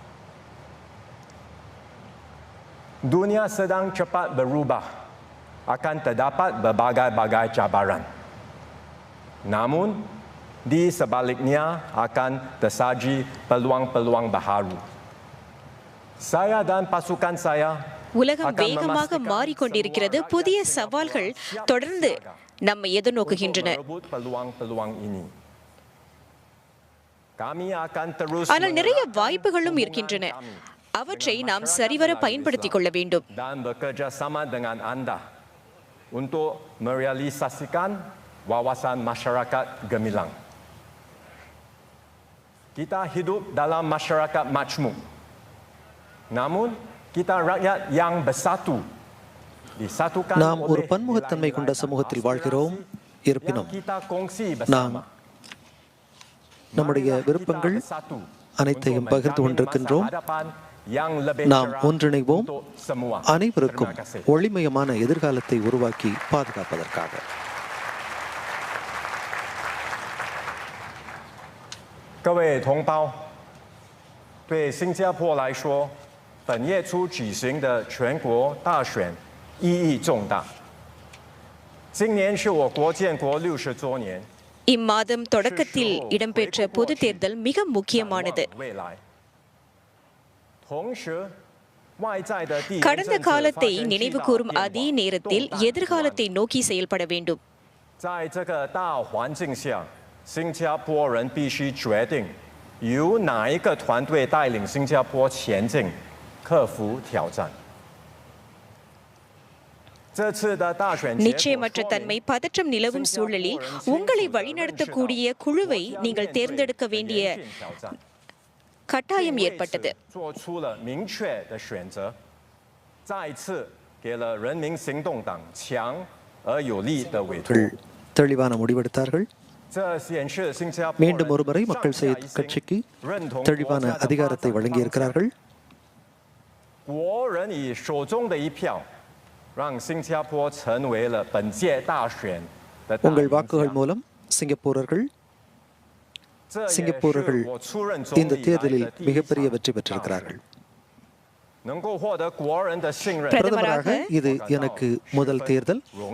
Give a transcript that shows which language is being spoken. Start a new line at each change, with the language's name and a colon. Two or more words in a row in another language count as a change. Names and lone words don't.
Malay: Dunia sedang cepat berubah, akan terdapat berbagai-bagai cabaran. Namun, di sebaliknya akan tersaji peluang-peluang baharu. Saya dan pasukan saya
Tamil: உலகம் வேகமாக மாறிக்கொண்டிருக்கிறது. புதிய சவால்கள் தொடர்ந்து நம்மை எதிர்நோக்குகின்றன. ஆனால் நிறைய வாய்ப்புகளும் இருக்கின்றன. அவற்றை நாம் சரிவர பயன்படுத்திக் கொள்ள வேண்டும்.
Malay: Dan bekerjasama dengan anda untuk merealisasikan wawasan masyarakat gemilang. Kita hidup dalam masyarakat majmuk. Namun, kita rakyat yang bersatu. Disatukan
Tamil: நாம் ஒரு பன்முகத்தன்மை கொண்ட சமூகத்தில் வாழ்கிறோம். இருப்பினும் நாம் நம்முடைய விருப்பங்கள் அனைத்தையும் பகிர்ந்து கொண்டிருக்கின்றோம். நாம் ஒன்றிணைவோம், அனைவருக்கும் ஒளிமயமான எதிர்காலத்தை உருவாக்கி பாதுகாப்பதற்காக.
Chinese: 各位同胞，对新加坡来说，本月初举行的全国大选意义重大。今年是我国建国60周年。
Tamil: இம்மாதம் தொடக்கத்தில் இடம்பெற்ற பொது தேர்தல் மிக முக்கியமானது. கடந்த காலத்தை நினைவு கூறும் அதே நேரத்தில் எதிர்காலத்தை நோக்கி செயல்பட வேண்டும்.
Chinese: 在这个大环境下，新加坡人必须决定由哪一个团队带领新加坡前进，克服挑战。
Tamil: நிச்சயமற்ற தன்மை பதற்றம் நிலவும் சூழலில் உங்களை வழிநடத்தக்கூடிய குழுவை நீங்கள் தேர்ந்தெடுக்க வேண்டிய கட்டாயம் ஏற்பட்டது. தெளிவான முடிவெடுத்தார்கள். மீண்டும் ஒருமுறை மக்கள் கட்சிக்கு தெளிவான அதிகாரத்தை வழங்கியிருக்கிறார்கள்.
Chinese: 让新加坡成为了本届大选的
Tamil: உங்கள் வாக்குகள் மூலம் சிங்கப்பூரர்கள் இந்த தேர்தலில் மிகப்பெரிய வெற்றி பெற்றிருக்கிறார்கள். பிரதமராக இது எனக்கு முதல் தேர்தல்.